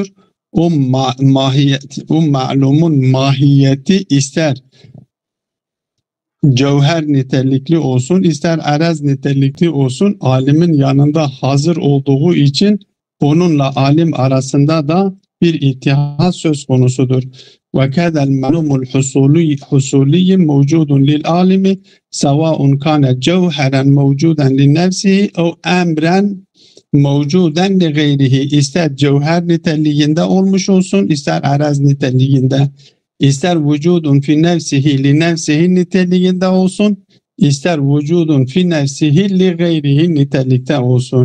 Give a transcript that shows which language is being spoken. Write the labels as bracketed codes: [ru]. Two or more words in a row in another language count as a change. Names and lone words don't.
[tr] O ma'lumun mahiyeti ister cevher nitelikli olsun, ister erez nitelikli olsun, alimin yanında hazır olduğu için onunla alim arasında da bir ittihat söz konusudur. [ar] وَكَذَا الْمَعْلُومُ الْحُصُولِيِّ مَوْجُودٌ لِلْعَالِمِ سَوَاءٌ كَانَ جَوْهَرًا مَوْجُودًا لِنَفْسِهِ اَوْ اَمْرًا موجودا لغيره, [tr] ister cevher niteliğinde olmuş olsun, ister araz niteliğinde, ister [ar] وجود في نفسه لنفسه [tr] niteliğinde olsun, ister [ar] وجود في نفسه لغيره [tr] nitelikte olsun.